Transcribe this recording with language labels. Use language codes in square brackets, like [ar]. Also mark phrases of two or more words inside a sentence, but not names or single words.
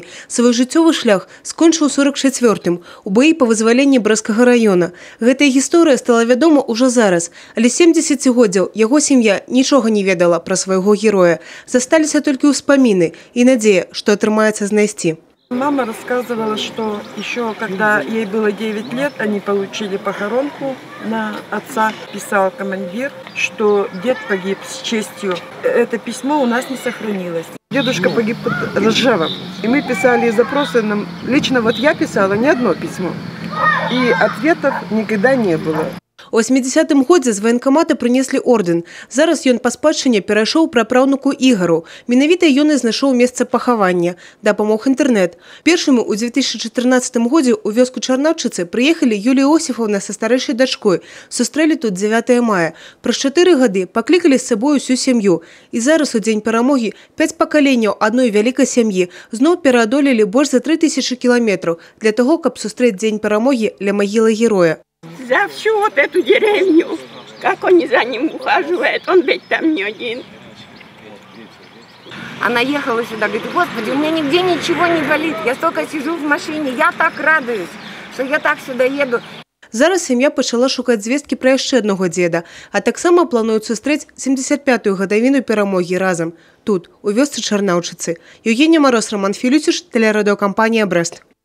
[be] Свой жыццёвы шлях скончыў у 44-м у баі па вызваленні Брэсцкага раёна. Гэтая гісторыя стала вядома ўжо зараз, але 70 годзяў яго сям'я нічога не ведала пра свайго героя. Засталіся толькі ўспаміны і надзея, што атрымаецца знайсці. [ru] Мама рассказывала, что еще когда ей было 9 лет, они получили похоронку на отца. Писал командир, что дед погиб с честью. Это письмо у нас не сохранилось. Дедушка погиб под Ржевом. И мы писали запросы. Лично вот я писала не одно письмо. И ответов никогда не было. [be] У 80-м годзе з ваенкамата прынеслі ордэн. Зараз ён па спадчыне перайшоў прапраўнуку Ігару. Менавіта ён і знайшоў месца пахавання. Дапамог інтэрнэт. Першымі ў 2014 годзе ў вёску Чарнаўчыцы прыехалі Юлія Осіфаўна са старэйшай дачкой. Сустрэлі тут 9 мая. Праз 4 гады паклікалі з сабой усю сям'ю. І зараз у дзень перамогі 5 пакаленняў адной вялікай сям'і зноў пераадолелі больш за 3000 кіламетраў для таго, каб сустрэць дзень перамогі ля магілы героя. [ru] За всю вот эту деревню, как они за ним ухаживают, он ведь там не один. Она ехала сюда, говорит: Господи, у меня нигде ничего не болит, я столько сижу в машине, я так радуюсь, что я так сюда еду. [be] Зараз сям'я пачала шукаць звесткі пра яшчэ аднаго дзеда, а таксама плануюць сустрэць 75-ю гадавіну перамогі разам. Тут, у вёсцы Чарнаўчыцы. [ru] Евгения Мороз, Роман Филютиш, телерадиокомпания «Брест».